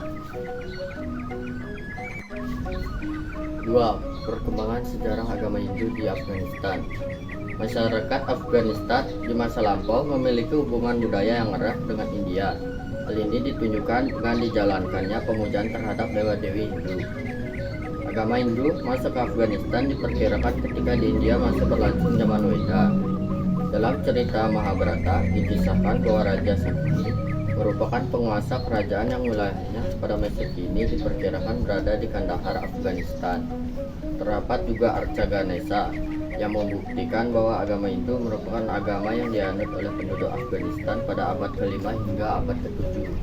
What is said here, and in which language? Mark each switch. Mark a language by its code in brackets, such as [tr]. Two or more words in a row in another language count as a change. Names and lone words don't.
[id] 2. Perkembangan sejarah agama Hindu di Afghanistan. Masyarakat Afghanistan di masa lampau memiliki hubungan budaya yang erat dengan India. Hal ini ditunjukkan dengan dijalankannya pemujaan terhadap dewa-dewi Hindu. Agama Hindu masuk ke Afghanistan diperkirakan ketika di India masih berlangsung zaman Weda. Dalam cerita Mahabharata dikisahkan bahwa Raja Sakti merupakan penguasa kerajaan yang wilayahnya pada masa kini diperkirakan berada di Kandahar, Afghanistan. Terdapat juga Arca Ganesha yang membuktikan bahwa agama Hindu merupakan agama yang dianut oleh penduduk Afghanistan pada abad ke-5 hingga abad ke-7.